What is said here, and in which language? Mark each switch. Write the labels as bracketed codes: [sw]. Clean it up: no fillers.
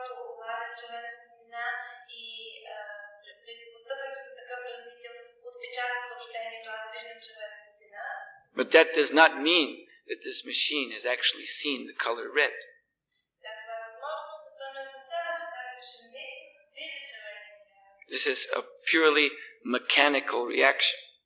[bg] улавят червена светлина и преди постъпването на такъв дразнител отпечата съобщението, аз виждам червена светлина. [en] But that does not mean that this machine has actually seen the color red. [bg] Да, това е възможно, но то не означава, че тази машина вижда червения цвят. [en] This is a purely mechanical reaction.